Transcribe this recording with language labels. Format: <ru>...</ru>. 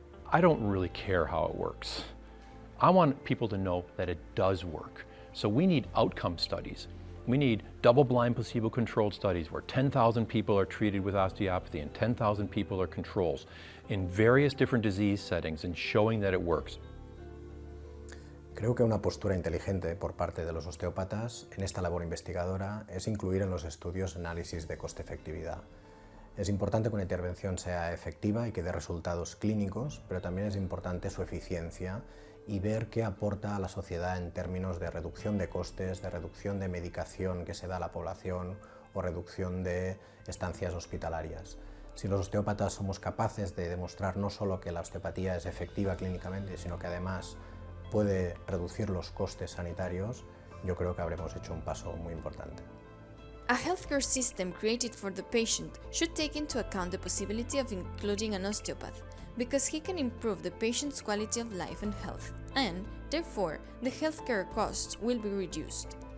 <en>I don't really care how it works. I want people to know that it does work. So we need outcome studies. We need double-blind placebo-controlled studies where 10,000 people are treated with osteopathy and 10,000 people are controls in various different disease settings and showing that it works.</en> <es>Creo que una postura inteligente por parte de los osteópatas en esta labor investigadora es incluir en los estudios análisis de coste-efectividad. Es importante que una intervención sea efectiva y que dé resultados clínicos, pero también es importante su eficiencia y ver qué aporta a la sociedad en términos de reducción de costes, de reducción de medicación que se da a la población o reducción de estancias hospitalarias. Si los osteópatas somos capaces de demostrar no solo que la osteopatía es efectiva clínicamente, sino que además puede reducir los costes sanitarios, yo creo que habremos hecho un paso muy importante.</es> <en>A healthcare system created for the patient should take into account the possibility of including an osteopath, because he can improve the patient's quality of life and health, and, therefore, the healthcare costs will be reduced.</en>